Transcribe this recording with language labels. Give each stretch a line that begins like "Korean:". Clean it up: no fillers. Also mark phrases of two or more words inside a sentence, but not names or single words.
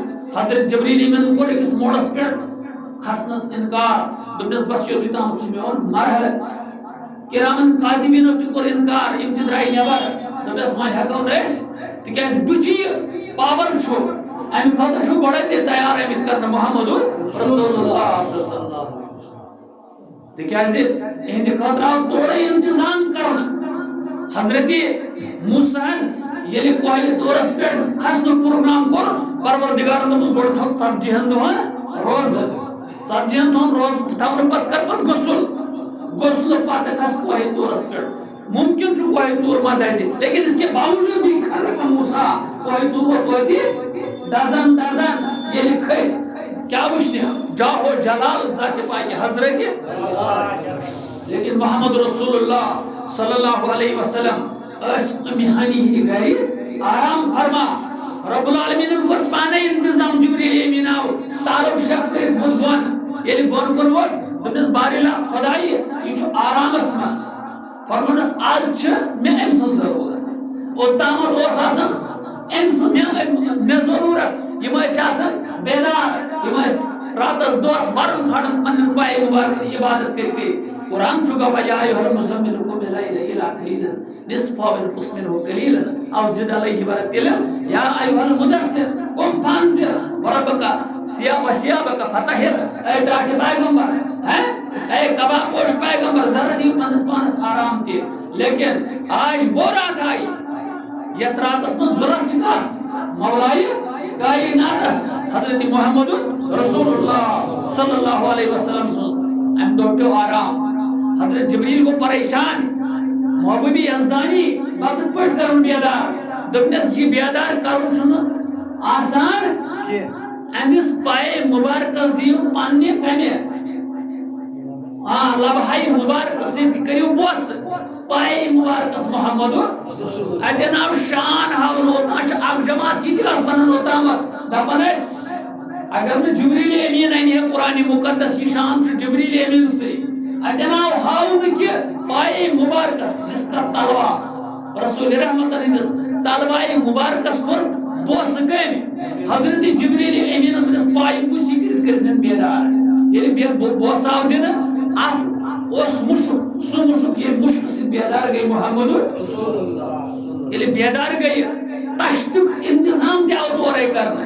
Kashmiri: حضرت جبریٖل امیٖنن کوٚر أکِس موڈس پٮ۪ٹھ کھسنس انکار. دوٚپنس بس یوٚتُے تام چھُ میون مرحلہٕ. کرامن کاتبیٖنو تہِ کوٚر انکار. یِم تہِ درٛاے نٮ۪بر. دوٚپنس وۄنۍ ہٮ۪کو نہٕ أسۍ تِکیٛازِ بٕتھِ یہِ پاور چھُ امہِ خٲطرٕ چھُ گۄڈے تہِ تیار آمٕتۍ کرنہٕ محمد رسول اللہ
Arabic: صلی اللہ علیہ وسلم.
Kashmiri: تِکیٛازِ یِہنٛدِ خٲطرٕ آو تورے انتظام کرنہٕ. حضرت موساہن ییٚلہِ کوہلہِ طورس پٮ۪ٹھ کھسنُک پروگرام کوٚر پروردگارن دوٚپُس گۄڈٕ تھاو 40 دۄہن روزٕ. 40 دۄہن روزٕ تھاونہٕ پتہٕ کر پتہٕ غسلہٕ پتہٕ کھس کوہلہِ طورس پٮ۪ٹھ. ممکن چھُ کوہلہِ طور ما دزِ
Urdu: لیکن اس کے باوجوٗد بھی کھڑا کا
Kashmiri: موسا کوہلہِ طور ووت توتہِ دزان ییٚلہِ کھٔتۍ کیٛاہ وٕچھنہِ جاہو جلال ذاتِ پاکہِ حضرت. لیکن محمد رسول اللہ
Arabic: صلی اللہ علیہ وسلم
Kashmiri: ٲسۍ اَمہِ ہانی ہِنٛدِ گرِ آرام فرما. رب العالمینن کوٚر پانے انتظام. جبریٖل امیٖن آو تارو شب کٔرِتھ ووٚتھ بۄن. ییٚلہِ بۄن کُن ووت دوٚپنس بارِلا خۄدایہِ یہِ چھُ آرامس منٛز. فرمونس آز چھِ مےٚ أمۍ سٕنٛز ضروٗرت. اوٚتامتھ اوس آسان أمۍ سٕنٛز مےٚ ضروٗرت. یِم ٲسۍ آسان بیدار. یِم ٲسۍ راتس دۄہس مرُن کھڑن پننٮ۪ن پایہِ مُبارکن عبادت کٔرِتھ. قرآن چھُ گوٚو
Arabic: یا ایُّہا المُزَمِّلُ قُمِ اللَّیلَ إِلَّا قَلِيلًا نِصْفَهُ أَوِ انقُصْ مِنْهُ قَلِيلًا أَوْ زِدْ عَلَيْهِ وَرَتِّلْ يَا أَيُّهَا الْمُدَثِّرُ قُمْ فَأَنذِرْ وَرَبَّكَ وَثِيَابَكَ فَطَهِّرْ.
Kashmiri: اے ڈاٹھِ پیغمبر اے کبا پوش پیغمبر ذرا دِیو پننِس پانس آرام تہِ.
Urdu: لیکن آج وہ رات آئی
Kashmiri: یتھ راتس منٛز ضروٗرت چھِ کس مولایہِ کائناتس حضرت محمد رسول اللہ
Arabic: صلی اللہ علیہ وسلم
Kashmiri: سُنٛد. امہِ دۄہ پیوٚو آرام. حضرت جبریٖل گوٚو پریشان. محبوبی یزدانی وقت پٲٹھۍ کرُن بیدار. دوٚپنس یہِ بیدار کرُن چھُنہٕ آسان. أمِس پایہِ مُبارکس دِیِو پننہِ کمہِ لبہاے مُبارکس سۭتۍ کٔرِو بوسہٕ. پایہِ مُبارکس محمد اتٮ۪ن آو شان ہاونہٕ. اوٚتام چھِ اکھ جماعت یہِ تہِ ٲس ونان اوٚتامتھ دپان ٲسۍ اگر نہٕ جبریٖل امیٖن انہِ ہے قرآنِ مُقدس یہِ شان چھُ جبریٖل امیٖن سٕے. اتٮ۪ن آو ہاونہٕ کہِ پایہِ مُبارکس
Urdu: جس کا تلوا
Kashmiri: رسول رحمتن ہٕنٛدِس تلوایہِ مُبارکس کوٚر بوسہٕ کٔمۍ حضرت جبریٖل امیٖنن دوٚپنس پایہِ پُسی کٔرِتھ کٔرزٮ۪ن بیدار. ییٚلہِ بوسہٕ آو دِنہٕ اتھ اوس مُشُک. سُہ مُشُک ییٚلہِ مُشکہٕ سۭتۍ بیدار گٔے محمد. ییٚلہِ بیدار گٔیہِ تشتُک انتظام تہِ آو تورے کرنہٕ.